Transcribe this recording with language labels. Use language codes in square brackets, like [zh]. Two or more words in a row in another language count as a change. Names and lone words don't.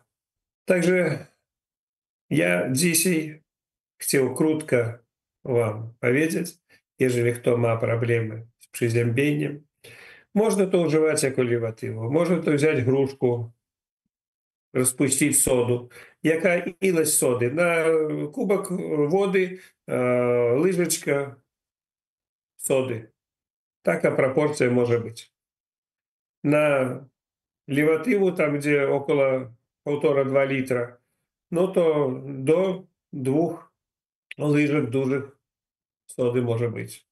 [pl] Także ja dzisiaj chciał krótko wam powiedzieć, jeżeli kto ma problemy z przeziębieniem, można to używać jako lewatywę. Można to wziąć gruszku, rozpuścić sodu. Jaka ilość sody? [uk] На кубок води ложечка соди. Така пропорція може бути. На левативу, [ru] там где около [uk] 1,5-2 літра, ну то до 2 ложок dużych соди може бути.